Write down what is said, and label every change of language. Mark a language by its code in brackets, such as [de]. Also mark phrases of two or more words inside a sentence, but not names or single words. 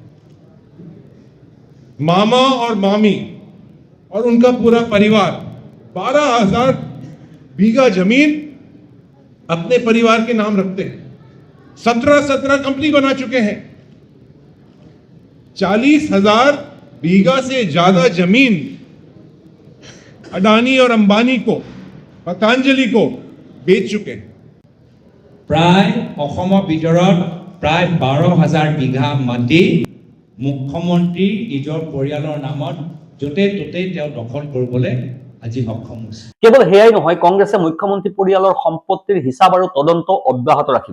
[hi] मामा और मामी और उनका पूरा परिवार 12,000 बीघा जमीन अपने परिवार के नाम रखते हैं। 17 कंपनी बना चुके हैं। 40,000 बीघा से ज्यादा जमीन अडानी और अंबानी को, पतंजलि को बेच चुके हैं। [as] प्राय অসমৰ ভিতৰত প্ৰায় 12,000 বিঘা মাটি মুখ্যমন্ত্ৰী নিজৰ পৰিয়ালৰ নামত য'তে ত'তে তেওঁ দখল কৰিবলৈ আজি সক্ষম হৈছে। কেৱল সেয়াই নহয়, কংগ্ৰেছে মুখ্যমন্ত্ৰী পৰিয়ালৰ সম্পত্তিৰ হিচাপ আৰু তদন্ত অব্যাহত ৰাখিব।